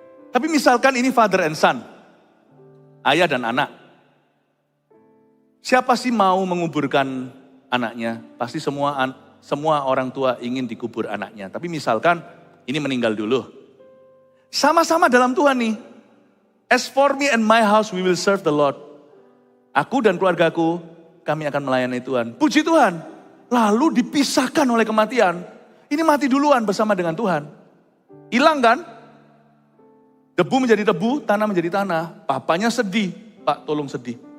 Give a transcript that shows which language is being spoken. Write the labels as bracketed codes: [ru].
[id] Tapi misalkan ini [en] father and son. [id] Ayah dan anak. Siapa sih mau menguburkan anaknya? Pasti semua orang tua ingin dikubur anaknya. Tapi misalkan ini meninggal dulu. Sama-sama dalam Tuhan nih. [en] As for me and my house we will serve the Lord. [id] Aku dan keluargaku kami akan melayani Tuhan. Puji Tuhan. Lalu dipisahkan oleh kematian. Ini mati duluan bersama dengan Tuhan. Hilang kan? Debu menjadi debu, tanah menjadi tanah. Papanya sedih. Pak tolong sedih.